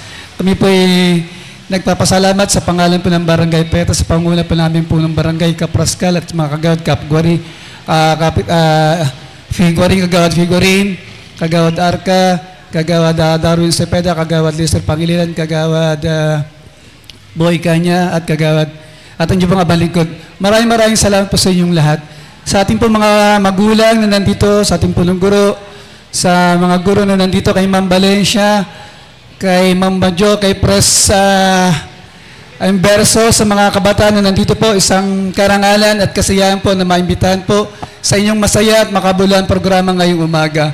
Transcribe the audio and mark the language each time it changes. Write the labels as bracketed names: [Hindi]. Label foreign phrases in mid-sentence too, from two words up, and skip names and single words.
[Filipino] Kami po ay nagpapasalamat sa pangalan po ng Barangay Petas, sa panguna po namin po ng Barangay Kapraskal at mga kagawad Kapguari, Kagawad Figurin, Kagawad Arca, Kagawad Darwin Cepeda, Kagawad Lester Pangilinan, Kagawad Boy Kanya, at Kagawad at ang mga balingkod. Maraming salamat po sa inyong lahat. Sa ating po mga magulang na nandito, sa ating punong guro, sa mga guro na nandito, kay Ma'am Valencia, kay Ma'am Badjo, kay Pres Inverso, sa mga kabataan na nandito po, isang karangalan at kasiyahan po na maimbitahan po sa inyong masaya at makabuluhan programa ngayong umaga.